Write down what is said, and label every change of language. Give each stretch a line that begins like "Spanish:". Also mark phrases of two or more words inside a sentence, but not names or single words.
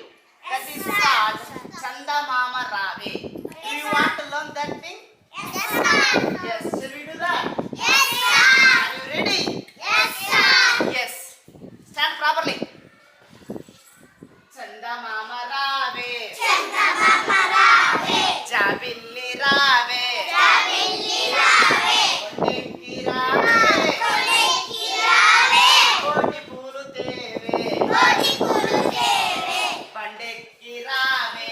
English: That is called Chanda Mama Rave. Do you want to learn that thing? Yes, sir. Yes. Shall we do that? Yes, sir. Are you ready? Yes, sir. Yes. Stand properly.
Telugu: చందమామ రావే. చందమామ రావే. జాబిల్లి రావే. జాబిల్లి రావే. కొండెక్కి రావే. కొండెక్కి రావే. కోటి పూలు తేవే. కోటి పూలు తేవే. పండెక్కి రావే.